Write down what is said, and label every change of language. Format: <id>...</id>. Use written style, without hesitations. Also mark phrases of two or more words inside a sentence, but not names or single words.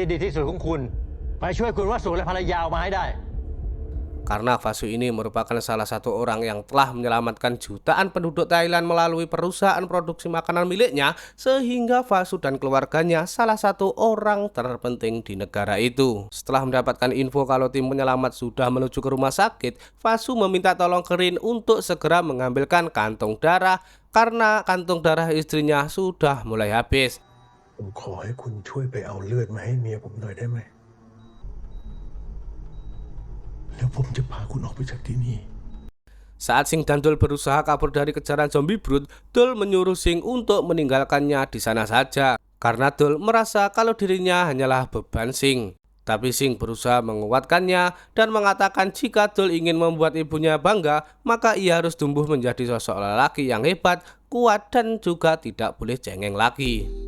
<id>Karena Vasu ini merupakan salah satu orang yang telah menyelamatkan jutaan penduduk Thailand melalui perusahaan produksi makanan miliknya, sehingga Vasu dan keluarganya salah satu orang terpenting di negara itu. Setelah mendapatkan info kalau tim penyelamat sudah menuju ke rumah sakit, Vasu meminta tolong ke Rin untuk segera mengambilkan kantong darah karena kantong darah istrinya sudah mulai habis.</id> <th>ผมขอให้คุณช่วยไปเอาเลือดมาให้เมียผมหน่อยได้ไหม แล้วผมจะพาคุณออกไปจากที่นี่</th> <id>Saat Sing dan Dul berusaha kabur dari kejaran zombie brute, Dul menyuruh Sing untuk meninggalkannya di sana saja karena Dul merasa kalau dirinya hanyalah beban Sing. Tapi Sing berusaha menguatkannya dan mengatakan jika Dul ingin membuat ibunya bangga, maka ia harus tumbuh menjadi sosok lelaki yang hebat, kuat, dan juga tidak boleh cengeng lagi.</id>